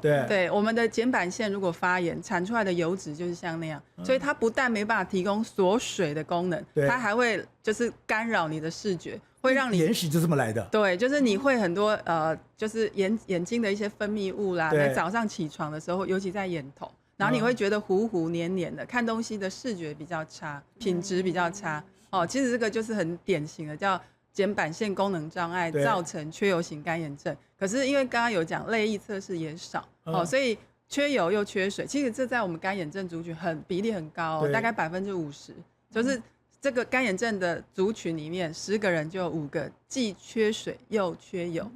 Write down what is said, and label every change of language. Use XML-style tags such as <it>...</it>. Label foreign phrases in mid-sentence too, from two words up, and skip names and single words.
<zh>對，我們的瞼板腺如果發炎，產出來的油脂就是像那樣，所以它不但沒辦法提供鎖水的功能，它還會就是干擾你的視覺。會讓你眼屎就這麼來的，對，就是你會很多就是眼睛的一些分泌物啦，在早上起床的時候，尤其在眼頭，然後你會覺得糊糊黏黏的，看東西的視覺比較差，品質比較差。其實這個就是很典型的叫瞼板腺功能障礙造成缺油型乾眼症。可是因為剛剛有講淚液測試也少，所以缺油又缺水，其實這在我們乾眼症族群比例很高，大概50%，就是這個乾眼症的族群裡面，10個人就有5個既缺水又缺油。</zh>